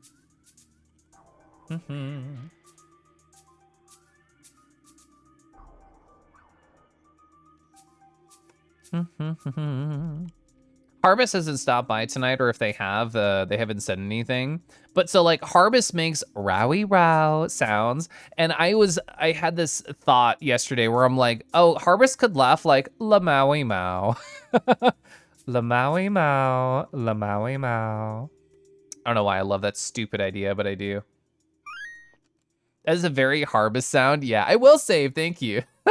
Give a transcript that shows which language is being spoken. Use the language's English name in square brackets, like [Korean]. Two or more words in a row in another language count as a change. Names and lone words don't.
[English] Harvest hasn't stopped by tonight, or if they have, they haven't said anything. But so like Harvest makes rowie row sounds, and I had this thought yesterday where I'm like, oh, Harvest could laugh like la maui mau, la maui mau, la maui mau. I don't know why I love that stupid idea, but I do. That is a very Harvest sound. Yeah, I will save. Thank you.